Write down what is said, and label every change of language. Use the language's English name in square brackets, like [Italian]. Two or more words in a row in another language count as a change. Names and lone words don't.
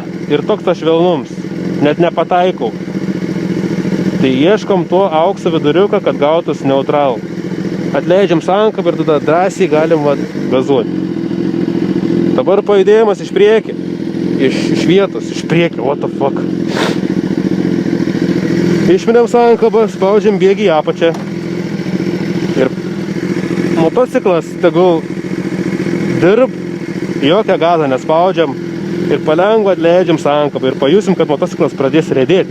[Lithuanian] Ir toks tas švelnums. Net nepataikau. Tai ieškom to aukso viduriuką, kad gautus neutralų. Atleidžiam sankabą ir tada drąsiai galim gazuoti. Dabar pajudėjimas iš priekį. Iš vietos, iš priekį. [English] What the fuck. [Lithuanian] Išminėm sankabą, spaudžiam bėgį į apačią. Ir motociklas tegul dirb, jokią gazą nespaudžiam. Ir palengva atleidžiam sankabą. Ir pajusim, kad motociklas pradės riedėti.